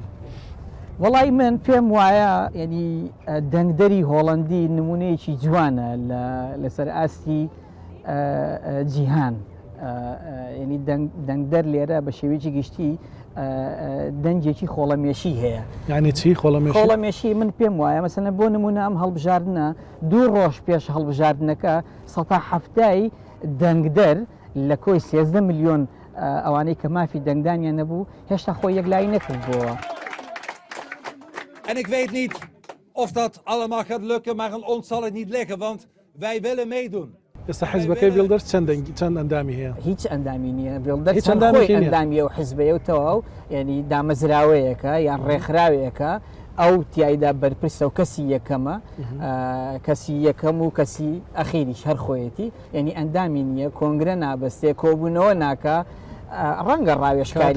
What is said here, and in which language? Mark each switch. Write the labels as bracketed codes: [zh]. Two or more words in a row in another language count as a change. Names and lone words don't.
[ckb] وەڵی من پێم وایە ینی دەنگدەری هۆڵندی نمونەیەکی جوانە لەسەر ئاستی جیهان ینی دەنگدەر لێرە بە شێوەیەکی گشتی دەنجێکی خۆڵەمێشی هەیە یعنی چی خۆڵەمێشی من پێم وایە مەسەنە بۆ نمونە ئەم هەڵبژاردنە 2 ڕۆژ پێش هەڵبژاردنەکە 170 دەنگدەر لە کۆی 13 ملیۆن ئەوانەی کە مافی دەنگدانیان نەبوو هێشتا خۆی یەکلایی نەکردبووە. [nl] En ik weet niet of dat allemaal gaat lukken, maar aan ons zal het niet liggen, want wij willen meedoen. [ckb] ئێستا حیزبەکەی ویلدەرس چەند ئەندامی هەیە هیچ ئەندامی نییە ویلدەرس ئەندامیە و حیزبەیەوتەوە و ینی دامەزراوەیەکە یان ڕێکخراوەیەکە ئەو تایدا بەرپرسە و کەسی یەکەمە کەسی یەکەم و کەسی ئەخیریش هەر خۆیەتی ینی ئەندامی نییە کۆنگرە نابەستێ کۆبوونەوە ناکە ڕەنگە ڕاوێشکاری